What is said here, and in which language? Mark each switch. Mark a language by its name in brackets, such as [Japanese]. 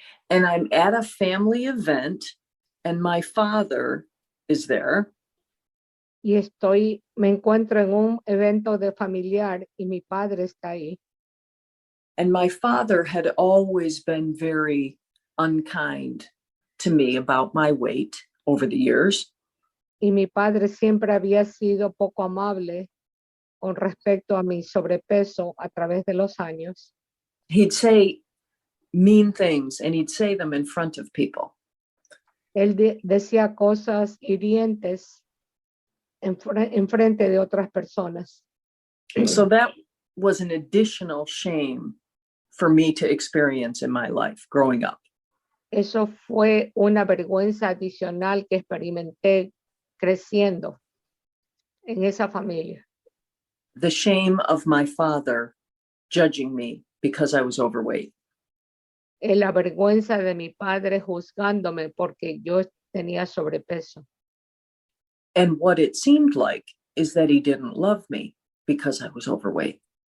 [English] And I'm at a family event and my father is there. [Spanish] y me encuentro en un evento de familiar y mi padre está ahí. [English] And my father had always been very unkind to me about my weight over the years. [Spanish] Y mi padre siempre había sido poco amable con respecto a mi sobrepeso a través de los años. [English] He'd say mean things and he'd say them in front of people. [Spanish] Él decía cosas hirientes en frente de otras personas. [English] So that was an additional shame for me to experience in my life growing up. [Spanish] Eso fue una vergüenza adicional que experimenté creciendo en esa familia. [English] The shame of my father judging me because I was overweight. [Spanish] La vergüenza de mi padre juzgándome porque yo tenía sobrepeso. [English] And what it seemed like is that he didn't love me because I was overweight.